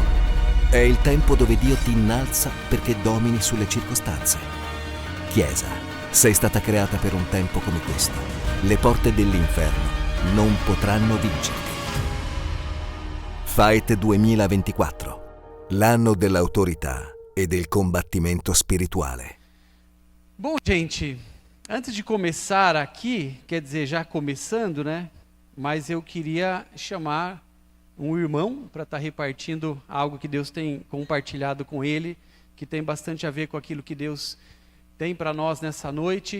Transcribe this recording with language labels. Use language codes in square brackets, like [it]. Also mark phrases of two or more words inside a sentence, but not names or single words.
[it] È il tempo dove Dio ti innalza perché domini sulle circostanze. Chiesa, sei stata creata per un tempo come questo. Le porte dell'inferno non potranno vincerti. Fight 2024, l'anno dell'autorità e del combattimento spirituale. [pt] Bom, gente, antes de começar aqui, quer dizer, já começando, né? Mas eu queria chamar um irmão para estar repartindo algo que Deus tem compartilhado com ele, que tem bastante a ver com aquilo que Deus tem para nós nessa noite.